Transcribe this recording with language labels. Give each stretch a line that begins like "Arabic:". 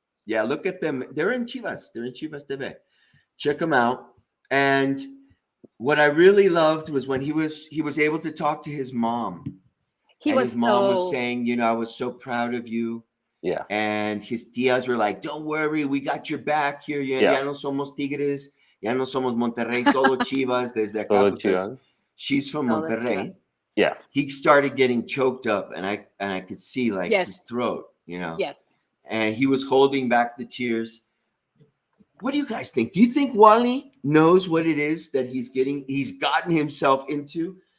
English: Yeah, look at them. They're in Chivas. They're in Chivas TV. Check them out. And what I really loved was when he was able to talk to his mom. His mom was saying, I was so proud of you. Yeah. And his tías were like, don't worry, we got your back here.
Spanish: Ya no somos Tigres, ya no somos Monterrey, todo Chivas desde acá. Todo Chivas.
English: She's from Monterrey. Yeah. he started getting choked up, and I could see like Yes. his throat, Yes. and he was holding back the tears. What do you guys think? Do you think Wally knows what it is that he's gotten himself into?